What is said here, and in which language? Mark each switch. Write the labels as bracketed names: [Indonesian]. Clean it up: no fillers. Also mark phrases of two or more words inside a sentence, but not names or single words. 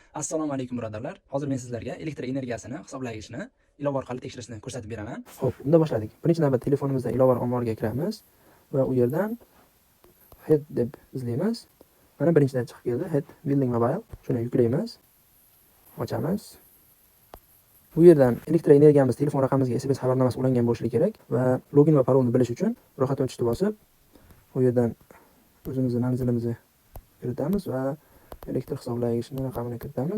[Uzbek] Assalomu alaykum birodarlar. Hozir men sizlarga elektr energiyasini hisoblagichni ilova orqali tekshirishni ko'rsatib beraman. Xo'p, unda boshladik. Birinchi navbatda telefonimizda ilova omboriga kiramiz va u yerdan head deb izlaymiz. Mana birinchidan chiqib keldi, [English] head building mobile. Shuni yuklaymiz. Ochamiz. Bu yerdan elektr energiyamiz telefon raqamimizga SMS xabarnomasi ulangan bo'lishi kerak va login va parolni bilish uchun ro'yxatdan o'tishni bosib, u yerdan o'zimizning manzilimizni kiritamiz va elektr hisoblagichning raqamini kiritamiz.